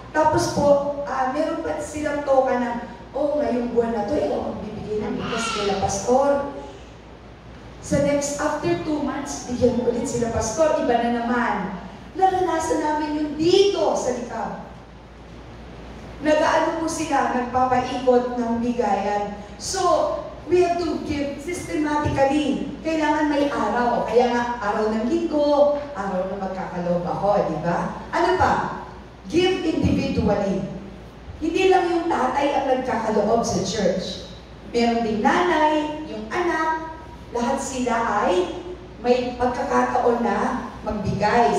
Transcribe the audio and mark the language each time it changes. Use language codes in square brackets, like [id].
[tl] Tapos po, meron pa silang toka na, ngayong buwan na to, magbibigay ng bigas nila, Pastor. Sa next, after 2 months, bigyan ulit sila, pastor, iba na naman. Naranasan namin yung dito sa likab. Nag-ano po sila, nagpapaikot ng bigayan. [en] So, we have to give systematically. [tl] Kailangan may araw. Kaya nga, araw ng linggo, araw na magkakaloob ako, di ba? Ano pa? [en] Give individually. [tl] Hindi lang yung tatay ang nagkakaloob sa church. Meron din nanay, yung anak, lahat sila ay may pagkakataon na magbigay.